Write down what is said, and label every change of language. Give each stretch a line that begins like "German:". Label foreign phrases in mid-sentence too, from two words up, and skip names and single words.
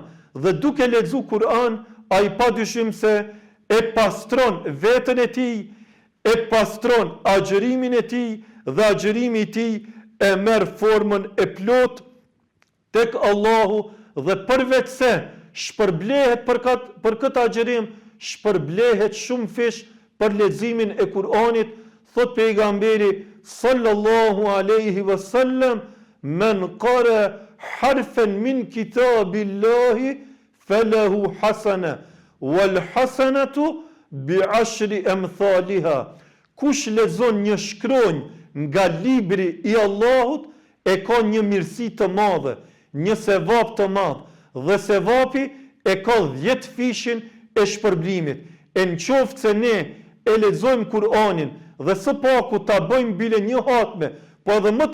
Albanian: Dhe duke lexu Kur'an, ai padyshim se e pastron veten e tij, e pastron agjërimin e tij dhe agjërimi i tij e merr formën e plot tek Allahu dhe përveç se shpërblehet për këtë agjërim, shpërblehet shumë fish për leximin e Kur'anit. Thot pejgamberi
Arabic: صلى الله عليه وسلم: من قرأ حرفا من كتاب الله فله حسنة والحسنة بعشر أمثالها.
Albanian: Kush lexon një shkronjë nga libri i Allahut e ka një mirësi të madhe, një sevap të madh, dhe sevapi e ka 10 fishin e shpërblimit. E në qoftë se ne e lexojmë Kur'anin dhe së paku ta bëjmë bile një hatme, po edhe më